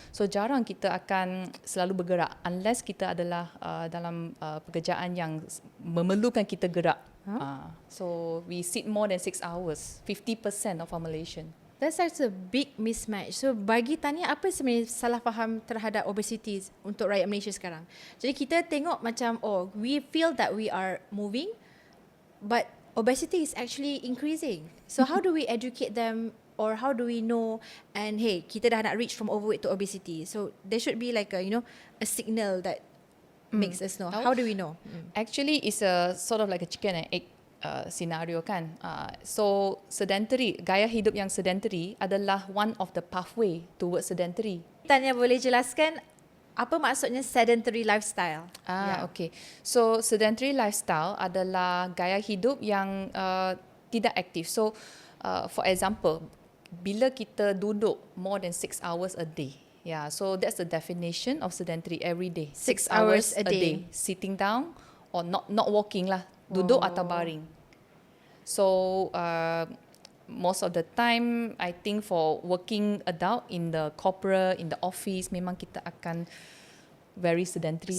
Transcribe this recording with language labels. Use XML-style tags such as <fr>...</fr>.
<ms>So jarang kita akan selalu bergerak unless kita adalah dalam pekerjaan yang memerlukan kita gerak.</ms> <en>So we sit more than 6 hours, 50% of our Malaysian. That's such a big mismatch.</en> <ms>So bagi Tania, apa sebenarnya salah faham terhadap obesity untuk rakyat Malaysia sekarang? Jadi kita tengok macam</ms> <en>we feel that we are moving, but obesity is actually increasing. So how do we educate them, or how do we know, and hey,</en> <ms>kita dah nak</ms> <en>reach from overweight to obesity. So there should be like a signal that makes us know. How do we know? Actually, it's a sort of like a chicken and egg scenario kan. So sedentary,</en> <ms>gaya hidup yang sedentary adalah</ms> <en>one of the pathway towards sedentary.</en> <ms>Tania boleh jelaskan apa maksudnya sedentary lifestyle?</ms> <en>Okay.</en> <ms>So sedentary lifestyle adalah gaya hidup yang tidak aktif.</ms> <en>So for example,</en> <ms>bila kita duduk</ms> <en>more than 6 hours a day. Yeah, so that's the definition of sedentary every day. 6 hours a day. Sitting down or not walking lah.</en> <ms>Duduk atau baring.</ms> <en>So most of the time, I think for working adult in the corporate, in the office,</en> <ms>memang kita akan</ms> <en>very sedentary.</en>